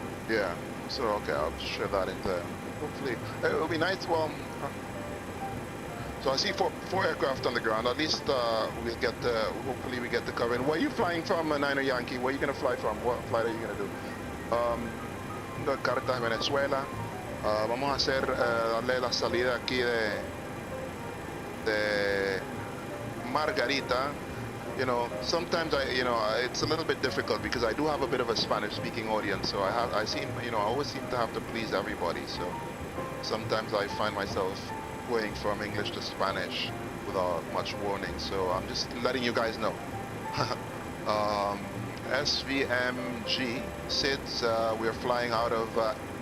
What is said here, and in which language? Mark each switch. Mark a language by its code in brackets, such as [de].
[en] yeah, so okay, I'll share that in there. Hopefully, it will be nice. Well, so I see four aircraft on the ground. At least we'll get. Hopefully, we get the cover. And where are you flying from, Niner Yankee? Where are you gonna fly from? What flight are you gonna do? [es] Carta de Venezuela. Vamos a hacer darle la salida aquí de Margarita. [en] You know, sometimes it's a little bit difficult because I do have a bit of a Spanish-speaking audience, so I always seem to have to please everybody. So sometimes I find myself going from English to Spanish without much warning. So I'm just letting you guys know. SVMG SIDS, we're flying out of.